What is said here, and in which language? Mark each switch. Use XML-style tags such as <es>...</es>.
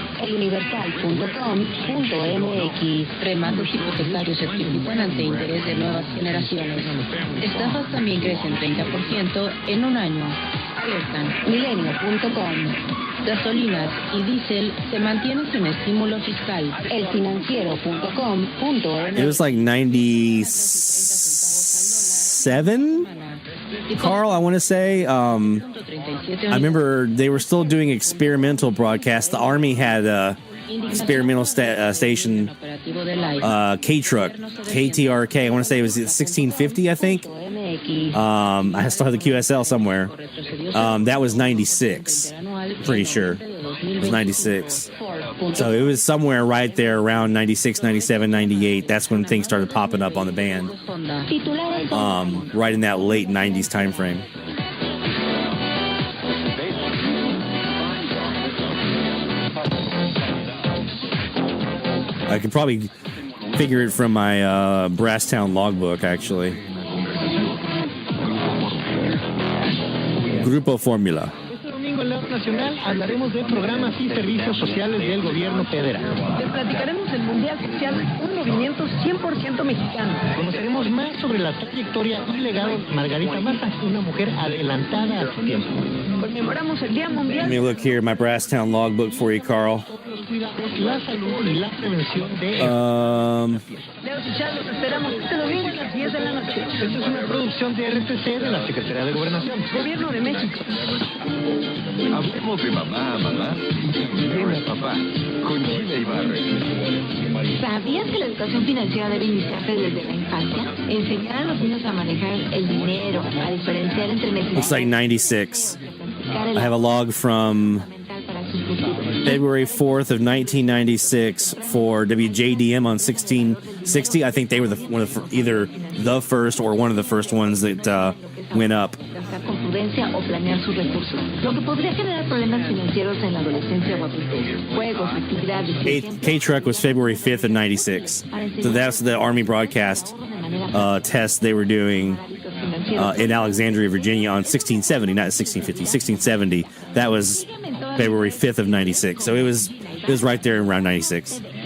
<es>Eluniversal.com.mx. Remates hipotecarios se triplican ante interés de nuevas generaciones. Estafas también crecen 30% en un año. Alertan. Milenio.com. Gasolinas y diésel se mantienen sin estímulo fiscal. Elfinanciero.com.mx.</es> <en>It was like 97, Carl, I want to say. I remember they were still doing experimental broadcasts. The Army had a experimental station, K-Truck, KTRK. I want to say it was 1650, I think. I still have the QSL somewhere. That was 96. Pretty sure. It was 96. So it was somewhere right there around 96, 97, 98. That's when things started popping up on the band. Right in that late 90s time frame. I could probably figure it from my Brasstown logbook, actually.</en> <es>Grupo Fórmula. En la nacional hablaremos de programas y servicios sociales del gobierno federal. Les platicaremos del Mundial Social, un movimiento 100% mexicano. Conoceremos más sobre la trayectoria y legado de Margarita Mata, una mujer adelantada a su tiempo. Conmemoramos el Día Mundial.</es> <en>Let me look here, my Brasstown logbook for you, Carl.</en> <es>La salud y la prevención de... Leo Chichar, los esperamos este domingo a las 10 de la noche. Esta es una producción de RTC de la Secretaría de Gobernación. Gobierno de México. Hablemos de mamá a mamá y dinero a papá. Con Gina Ibarra. ¿Sabías que la educación financiera debe iniciarse desde la infancia? Enseñar a los niños a manejar el dinero, a diferenciar entre necesidades.</es> <en>Looks like 96. I have a log from February 4th of 1996 for WJDM on 1660. I think they were either the first or one of the first ones that went up.</en> <es>Con prudencia o planear sus recursos, lo que podría generar problemas financieros en la adolescencia o adultez. Juegos, actividades.</es> <en>K-Truck was February 5th of 96. So that's the Army broadcast test they were doing in Alexandria, Virginia on 1670, not 1650, 1670. That was February 5th of 96. So it was right there around 96.</en>